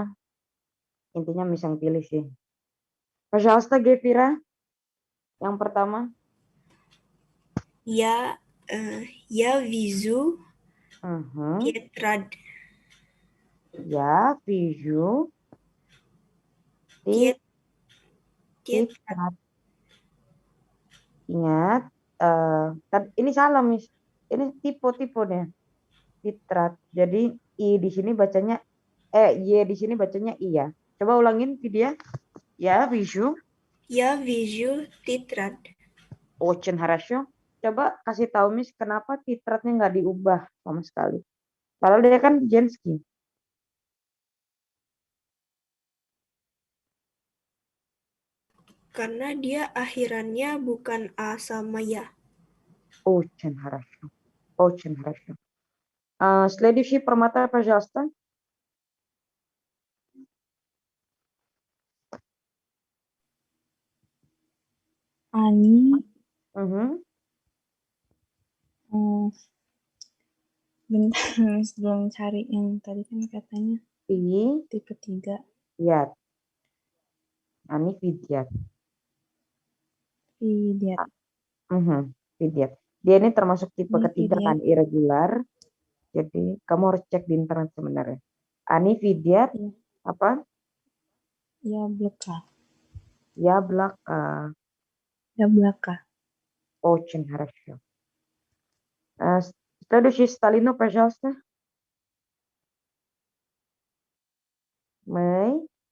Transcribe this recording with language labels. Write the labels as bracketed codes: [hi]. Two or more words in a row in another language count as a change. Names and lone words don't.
[id] Intinya Miss yang pilih sih. Пожалуйста, Gevira. Yang pertama. [ru] Я вижу тетрадь. Я вижу tетрадь. [id] Ingat, ini salah Miss. Ini tipe deh. Titrat. Jadi i di sini bacanya y di sini bacanya iya. Coba ulangin Vidya. Ya, [ru] вижу. Я вижу тетрадь. Очень хорошо. [id] Coba kasih tahu Miss kenapa titratnya nggak diubah sama sekali. Padahal dia kan Jenski. Karena dia akhirannya bukan A sama ya. [ru] Очень хорошо. Очень хорошо. Следующий Прамата, пожалуйста. Ani. [id] Bentar, sebelum cari yang tadi kan katanya tipe 3. Iya. [ru] Они видят. Vidyat. Vidyat. [id] Dia ini termasuk tipe ketiga kan, irregular. Jadi kamu harus cek di internet sebenarnya. [ru] Они видят [id] apa? [ru] Яблоко. Яблоко. Яблоко. Очень хорошо. Следующий Сталину, пожалуйста. Мэй.